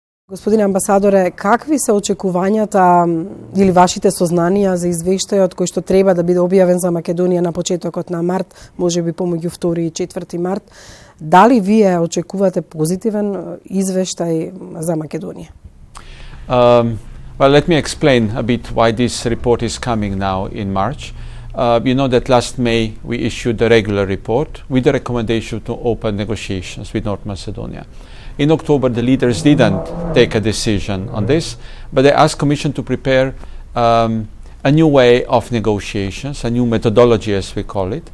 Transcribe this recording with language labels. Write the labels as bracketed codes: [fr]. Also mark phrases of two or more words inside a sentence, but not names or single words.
[mk] Господине амбасадоре, какви се очекувањата или вашите сознанија за извештајот кој што треба да биде објавен за Македонија на почетокот на март, можеби помеѓу 2 и 4 март? Дали вие очекувате позитивен извештај за Македонија? [en] Well, let me explain a bit why this report is coming now in March. You know that last May we issued a regular report with the recommendation to open negotiations with North Macedonia. In October, the leaders didn't take a decision on this, but they asked Commission to prepare a new way of negotiations, a new methodology as we call it.